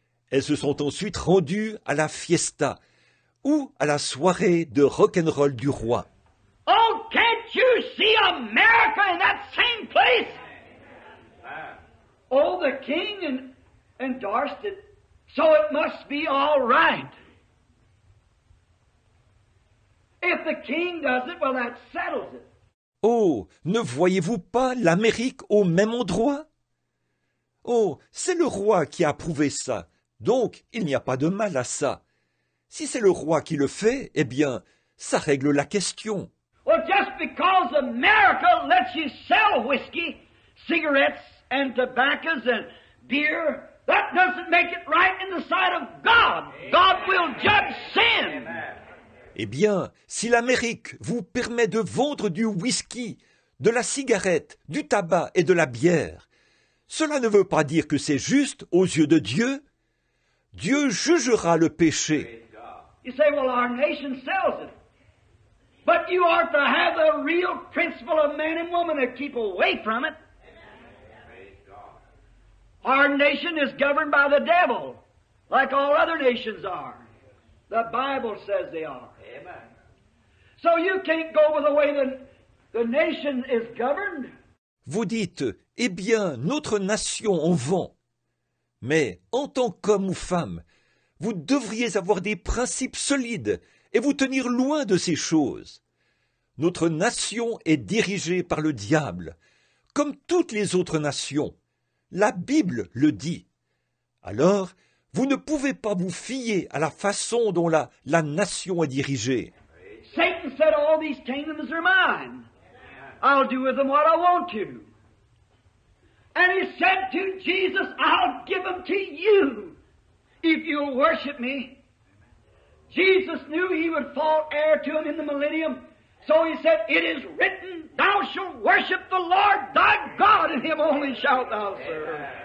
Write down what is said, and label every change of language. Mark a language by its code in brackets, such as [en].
[fr] Elles se sont ensuite rendues à la fiesta, ou à la soirée de rock'n'roll du roi. [en] Oh, can't you see America in that same place? Oh, the king endorsed it, so it must be all right. If the king does it, well, that settles it. [fr] Oh, ne voyez-vous pas l'Amérique au même endroit? Oh, c'est le roi qui a approuvé ça, donc il n'y a pas de mal à ça. Si c'est le roi qui le fait, eh bien, ça règle la question. [en] Well, just because America lets you sell whiskey, cigarettes, and tobaccos and beer, that doesn't make it right in the sight of God. God will judge sin. [fr] Eh bien, si l'Amérique vous permet de vendre du whisky, de la cigarette, du tabac et de la bière, cela ne veut pas dire que c'est juste aux yeux de Dieu. Dieu jugera le péché. [en] You say, well, our nation sells it. But you are to have the real principle of man and woman to keep away from it. Our nation is governed by the devil, like all other nations are. The Bible says they are. Amen. So you can't go with the way the nation is governed. [fr] Vous dites, eh bien, notre nation en vend. Mais en tant qu'homme ou femme, vous devriez avoir des principes solides et vous tenir loin de ces choses. Notre nation est dirigée par le diable, comme toutes les autres nations. La Bible le dit. Alors, vous ne pouvez pas vous fier à la façon dont la nation est dirigée. [en] Satan said, all these kingdoms are mine. I'll do with them what I want to. And he said to Jesus, I'll give them to you if you'll worship me. Jesus knew he would fall heir to him in the millennium. So he said, it is written, thou shalt worship the Lord thy God, and him only shalt thou serve.